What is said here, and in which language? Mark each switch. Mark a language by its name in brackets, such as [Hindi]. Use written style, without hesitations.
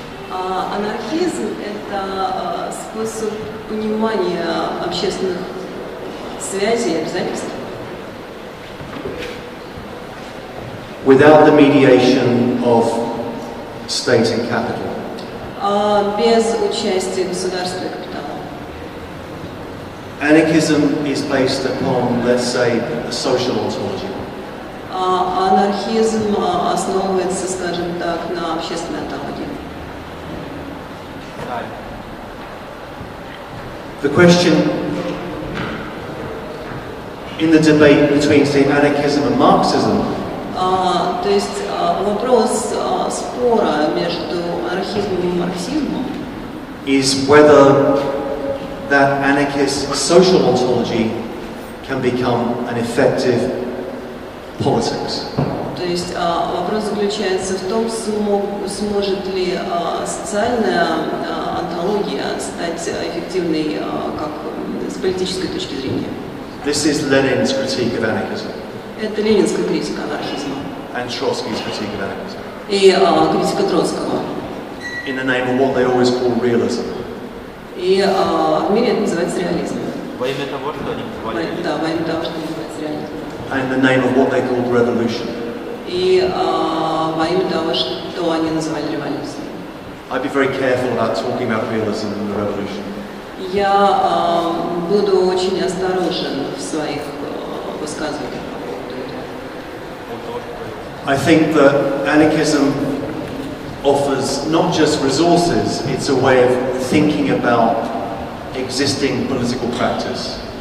[Russian] Анархизм – это способ понимания общественных связей и обязательств. [English] Without the mediation of state and capital. [Russian] Без участия государства и капитала. [English] Anarchism is based upon, let's say, a social ontology. [Russian] Анархизм основывается, скажем так, на общественной онтологии. [English] The question in the debate between, say, anarchism and Marxism [Russian] то есть вопрос спора между анархизмом и марксизмом [English] is whether that anarchist social ontology can become an effective politics. [Russian] То есть вопрос заключается в том, сможет ли социальная онтология стать эффективной как с политической точки зрения. [English] This is Lenin's critique of anarchism. [Russian] Это ленинская критика анархизма. [English] And Trotsky's critique of anarchism. [Russian] И критика Троцкого. [English] In the name of what they always call realism. [Russian] И в мире это называется реализмом. Во имя того, что они называли. Да, во имя того, что называется реализмом. [English] And in the name of what they called revolution. [Russian] И во имя того, что они называли революцией. [English] I'd be very careful about talking about realism and the revolution. [Russian] Я буду очень осторожен в своих высказываниях по поводу этого. [English] I think that anarchism offers not just resources, it's a way of thinking about existing political practice.